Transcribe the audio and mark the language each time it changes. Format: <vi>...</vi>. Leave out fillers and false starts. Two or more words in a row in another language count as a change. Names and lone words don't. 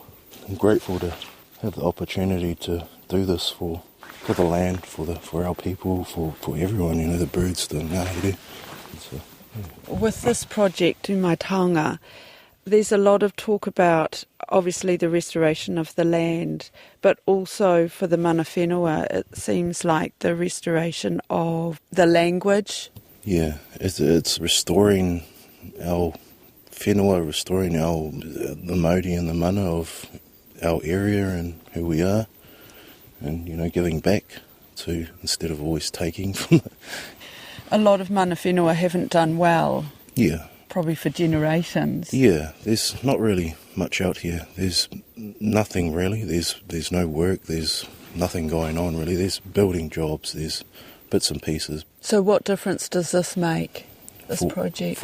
<en>I'm grateful to have the opportunity to do this for the land, for our people, for everyone, you know, the birds, the ngahere. So, yeah. With this project, Tu Mai Taonga, there's a lot of talk about, obviously, the restoration of the land, but also for the</en> <mi>mana whenua,</mi> <en>it seems like the restoration of the language. Yeah, it's restoring our whenua, restoring the mauri and the mana of our area and who we are. And, you know, giving back to, instead of always taking from it. A lot of</en> <mi>mana whenua</mi> <en>haven't done well. Yeah. Probably for generations. Yeah, there's not really much out here. There's nothing really. There's no work, there's nothing going on really. There's building jobs, there's bits and pieces. So what difference does this make, this project?</en>